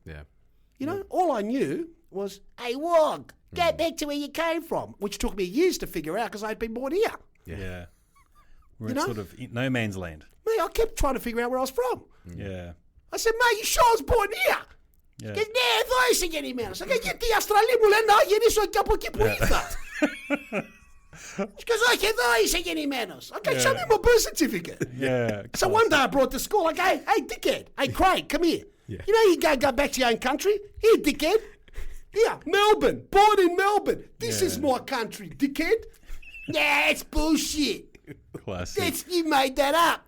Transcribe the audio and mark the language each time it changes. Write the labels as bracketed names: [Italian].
[English] Yeah. All I knew was, hey, Wog, get back to where you came from, which took me years to figure out because I'd been born here. Yeah. We're in sort of no man's land. Mate, I kept trying to figure out where I was from. Yeah. I said, mate, you sure I was born here? Yeah. [Greek] Και ναι, εδώ είσαι γεννημένος. Γιατί οι Αυστραλοί μου λένε να γεννήσω και από εκεί που ήρθα. Because όχι, εδώ είσαι γεννημένος. [English] Okay, show me my birth certificate. Yeah. So one day I brought to school, like, hey, dickhead. Hey, Craig, come here. Yeah. You go back to your own country. Here, dickhead. Here, Melbourne. Born in Melbourne. This is my country, dickhead. Yeah, it's bullshit. Classic. You made that up.